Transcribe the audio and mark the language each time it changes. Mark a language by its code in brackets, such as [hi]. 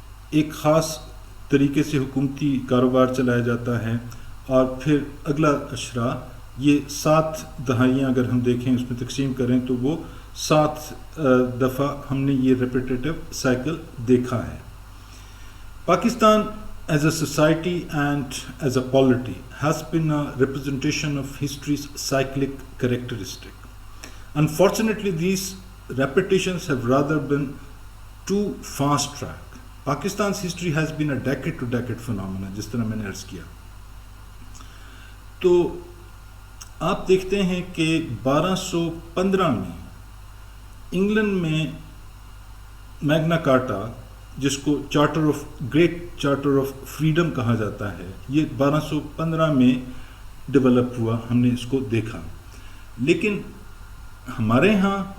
[ur] ایک خاص طریقے سے حکومتی کاروبار چلایا جاتا ہے، اور پھر اگلا عشرہ، یہ 7 دہائیاں اگر ہم دیکھیں اس میں تقسیم کریں تو وہ 7 دفعہ ہم نے یہ ریپیٹیٹیو سائیکل دیکھا ہے۔ [en] Pakistan as a society and as a polity has been a representation of histories cyclic characteristic. Unfortunately, these repetitions have rather been too fast track. Pakistan's history has been a decade to decade phenomena، [ur] جس طرح میں نے عرض کیا۔ تو آپ دیکھتے ہیں کہ 1215 میں انگلینڈ میں میگنا کارٹا، جس کو گریٹ چارٹر آف فریڈم کہا جاتا ہے، یہ 1215 میں ڈیولپ ہوا، ہم نے اس کو دیکھا۔ لیکن ہمارے ہاں